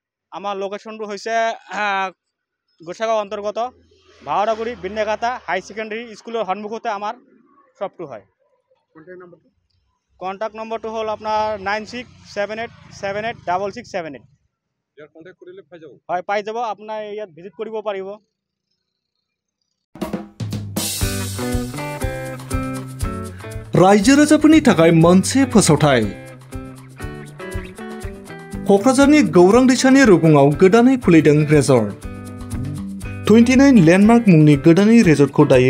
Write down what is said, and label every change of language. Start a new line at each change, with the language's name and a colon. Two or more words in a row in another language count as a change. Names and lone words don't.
Assamese: আমাৰ লোকেশনটো হৈছে গোসাগাঁও অন্তৰ্গত ভাওৰাগুৰি বিন্নাকাটা
English: high secondary school
Assamese: সন্মুখতে আমাৰ শ্বপটো হয়
English: contact number
Assamese: হ'ল আপোনাৰ 9678786678 ইয়াৰ কণ্টেক্ট কৰিলে পাই যাব হয় পাই যাব আপোনাৰ ইয়াত ভিজিট কৰিব পাৰিব
Bodo: रायजो राजाफोरनि थाखाय मोनसे फोसावथाय क'क्राझारनि गौरां दैसानि रुगुङाव गोदानै खुलिदों रेजर्ट 29 लेन्डमार्क मुंनि गोदानै रेजर्टखौ दायो